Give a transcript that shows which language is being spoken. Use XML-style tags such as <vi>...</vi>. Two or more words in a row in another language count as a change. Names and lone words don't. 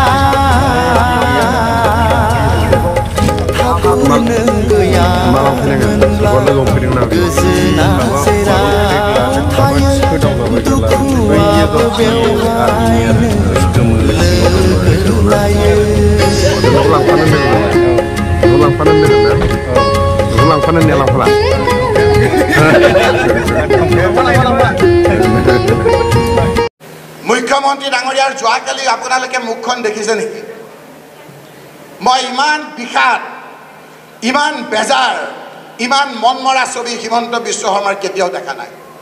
<brx>ठाकुर नों गैयामोनब्ला गोजोना जेराव थायो दुखुआबो बेवहायनो लोगो लायो</brx> <as>মুখ্যমন্ত্ৰী ডাঙৰীয়াৰ যোৱাকালি আপোনালোকে মুখখন দেখিছে নেকি মই ইমান বিষাদ ইমান বেজাৰ ইমান মনমৰা ছবি হিমন্ত বিশ্ব শৰ্মাৰ কেতিয়াও দেখা নাই</as>